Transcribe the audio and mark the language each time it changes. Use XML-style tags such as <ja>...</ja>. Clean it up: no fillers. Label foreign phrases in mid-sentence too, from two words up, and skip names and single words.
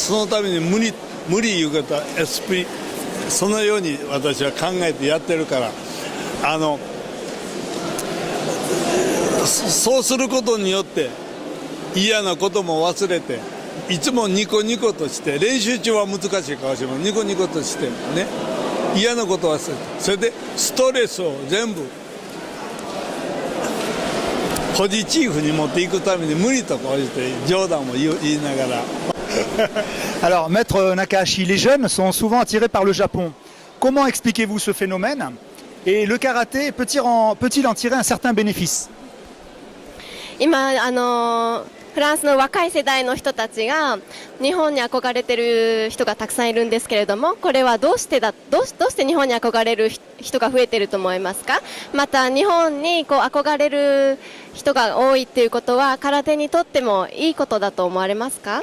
<ja>そのために無理いうことは SP そのように私は考えてやってるから、そうすることによって嫌なことも忘れて、いつもニコニコとして、練習中は難しいかもしれません。ニコニコとしてね、嫌なことは忘れて、それでストレスを全部ポジチーフに持っていくために無理とこうして冗談も言いながら。</ja> <fr>Alors Maître Nakahashi, les jeunes sont souvent attirés par le Japon. Comment expliquez-vous ce phénomène? Et le karaté peut-il en tirer un certain bénéfice?</fr> <ja>今フランスの若い世代の人たちが日本に憧れてる人がたくさんいるんですけれども、これはどうして日本に憧れる人が増えていると思いますか。また日本に憧れる人が多いっていうことは空手にとってもいいことだと思われますか。</ja>